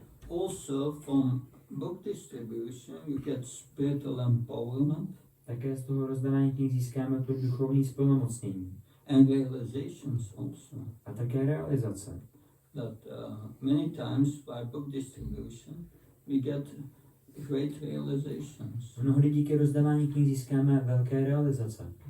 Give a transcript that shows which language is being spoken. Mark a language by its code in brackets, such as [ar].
[en] Also from book distribution you get spiritual empowerment [cs] Také z toho rozdávání knih získáme to duchovní splnomocnění. [en] and realizations also. [cs] A také realizace. [en] That many times by book distribution we get great realizations. [cs] Mnohdy díky rozdávání knih získáme velké realizace.